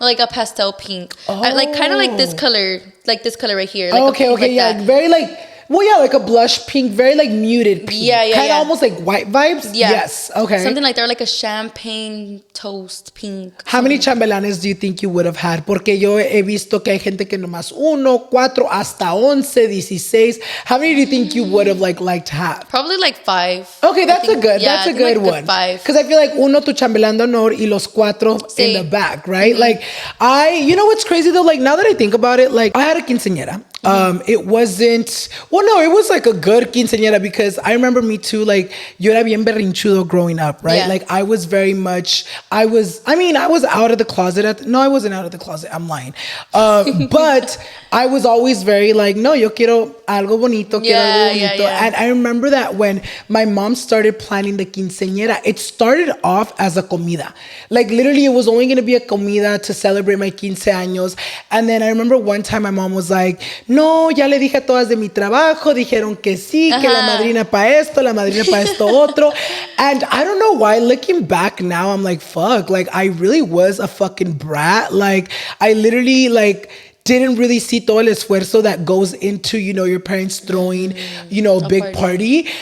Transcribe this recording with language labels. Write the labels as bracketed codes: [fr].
[en] Like a pastel pink. Like kind of like this color right here. Like okay, yeah, that. Very like. Well, yeah, like a blush pink, very like muted pink. Yeah. Kind of almost like white vibes. Yeah. Yes, okay. Something like that, like a champagne toast pink. How many chambelanes do you think you would have had? [es] Porque yo he visto que hay gente que nomás 1, 4, hasta 11, 16. [en] How many do you think you would have liked to have? Probably like 5. Okay, that's a good one. 5. Because I feel like 1 [es] tu chambelán de honor y los [en] 4 in the back, right? Mm-hmm. Like you know what's crazy though? Like now that I think about it, like I had a quinceañera. It wasn't, well, no, it was like a good quinceañera because I remember me too, like, [es] yo era bien berrinchudo [en] growing up, right? Yeah. Like, I was very much, I was out of the closet. No, I wasn't out of the closet. I'm lying. But I was always very like, [es] no, yo quiero algo bonito, [en] quiero algo bonito. Yeah. And I remember that when my mom started planning the quinceañera, it started off as a comida. Like, literally, it was only going to be a comida to celebrate my 15 años. And then I remember one time my mom was like, no, [es] no, ya le dije a todas de mi trabajo, dijeron que sí, que la madrina para esto, la madrina para esto otro. [en] And I don't know why, looking back now, I'm like, fuck, like I really was a fucking brat. Like I literally like didn't really see [es] todo el esfuerzo [en] that goes into, you know, your parents throwing, you know, a big party.